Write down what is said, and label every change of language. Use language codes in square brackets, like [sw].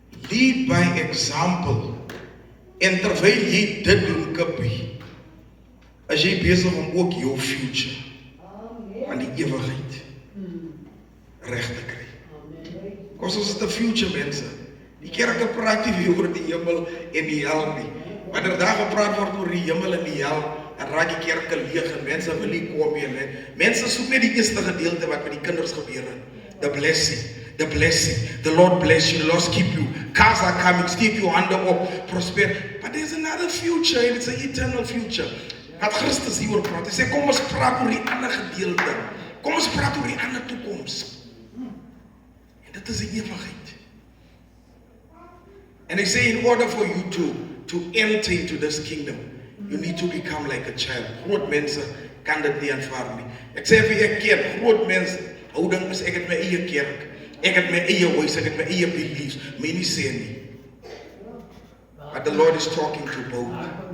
[en] Lead by example. [af] En terwyl jy dit doen, Kippie, is jy besig om ook jou future aan die ewigheid reg te kry. Ons is [en] the future, [af] mense. Die kerke praat nie oor die hemel en die hel nie. Wanneer daar gepraat word oor die hemel en die hel, dan raak die kerke leeg en mense wil nie kom nie. Mense soek net die eerste gedeelte wat met die kinders gebeur het. [en] The blessing, the Lord bless you, the Lord keep you, cars are coming, [af] steek jou hande op, [en] prosper. But there's another future, and it's an eternal future. [af] Wat Christus hieroor praat, hy sê kom ons praat oor die ander gedeelte. Kom ons praat oor die ander toekoms. En dit is die ewigheid. [en] And they say in order for you to enter into this kingdom, you need to become like a child. [af] Groot mense kan dit nie aanvaar nie. Ek sê vir ek kerk, groot mense, houding is ek het my eie kerk, ek het my eie huis, ek het my eie beliefs, my nie sê nie. [en] But the Lord is talking to both.